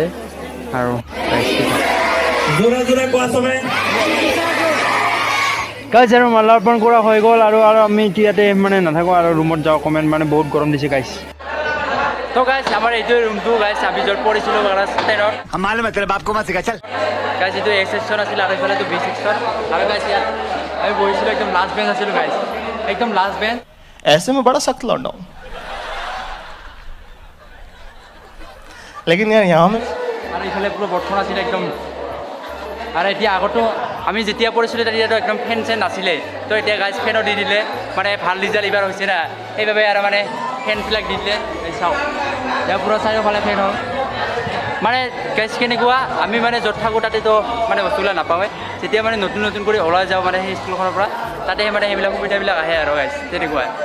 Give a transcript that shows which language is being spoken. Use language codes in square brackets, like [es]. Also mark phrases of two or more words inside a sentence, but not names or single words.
[as] আৰু গাইজ আৰু মাল্যাৰ্পণ কৰা হৈ গ'ল, আৰু আমি ইয়াতে মানে নাথাকোঁ আৰু ৰুমত যাওঁ অকণমান, মানে বহুত গৰম দিছে গাইজ। তো গাইজ আমাৰ এইটোৱে ৰুমটো গাইজ, আমি য'ত পঢ়িছিলোঁ ক্লাছ 10ত। গাইজ এইটো A ছেকশ্যন আছিল, আৰু এইফালেতো B ছেকশ্যন। আৰু গাইজ ইয়াত আমি বহিছিলোঁ, একদম [en] last bench [as] আছিলোঁ গাইজ, একদম [en] last bench. [hi] ऐसे में बड़ा सख्त लौंडा हूं, लेकिन यार यहाँ में [as] আৰু এইফালে পুরো বৰ্ষণ আছিলে একদম। আৰু এতিয়া আগতো আমি যেতিয়া পঢ়িছিলোঁ তেতিয়াতো একদম ফেন চেন নাছিলে, তো এতিয়া গাইজ ফেনো দি দিলে, মানে ভাল ৰিজাল্ট এইবাৰ হৈছে না, সেইবাবে আৰু মানে ফেনবিলাক দি দিলে। চাওক এতিয়া পুৰা চাৰিওফালে ফেন হ'ল। মানে গাইজ কেনেকুৱা, আমি মানে য'ত থাকোঁ তাতেতো মানে বস্তুবিলাক নাপাওঁৱে, যেতিয়া মানে নতুন নতুন কৰি ওলাই যাওঁ মানে সেই স্কুলখনৰ পৰা, তাতে মানে সেইবিলাক সুবিধাবিলাক আহে আৰু গাইজ তেনেকুৱা।